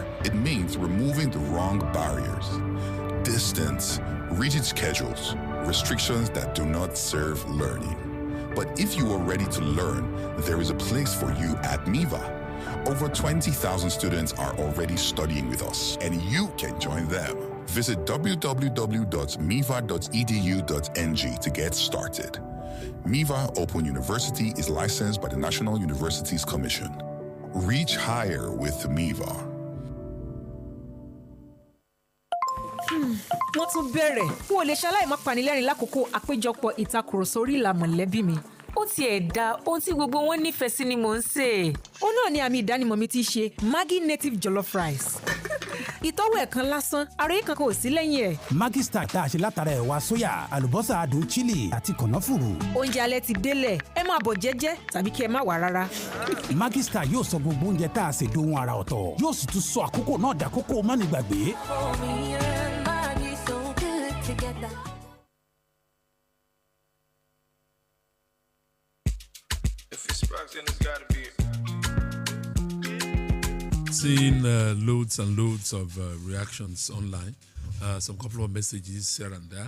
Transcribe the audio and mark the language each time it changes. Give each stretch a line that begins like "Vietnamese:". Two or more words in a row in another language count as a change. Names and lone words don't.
English: It means removing the wrong barriers. Distance, rigid schedules, restrictions that do not serve learning. But if you are ready to learn, there is a place for you at MIVA. Over 20,000 students are already studying with us, and you can join them. Visit www.miva.edu.ng to get started. MIVA Open University is licensed by the National Universities Commission. Reach higher with MIVA.
Yoruba: wọ́n tún bẹ̀rẹ̀ n ò lè ṣaláì má panilẹ́rìn lákòókò àpéjọpọ̀ ìtakùrọ̀sọ orí ìlà mọ̀lẹ́bí mi. ó tiẹ̀ da ohun tí gbogbo wọn nífẹ̀ẹ́ sí ni mò ń sè. ó náà ni àmì ìdánimọ̀ mi ti ṣe Maggi
English: native jollof rice.
Yoruba: ìtọ́wò ẹ̀kan lásán ara yìí kankan ò sí lẹ́yìn ẹ̀. Maggi Star tá a ṣe látara ẹ̀wà sóyà àlùbọ́sà adùn chili àti kànáfùrù. oúnjẹ alẹ́ ti délẹ̀ ẹ máa bọ̀ jẹ́jẹ́ tàbí kí ẹ má wá rárá. Maggi Star yóò sọ gbogbo oúnjẹ tá a ṣe dohun àrà ọ̀tọ̀ yóò sì tún sọ àkókò náà dàkókò mánigbàgbé.
English: Seeing loads and loads of reactions online, some couple of messages here and there.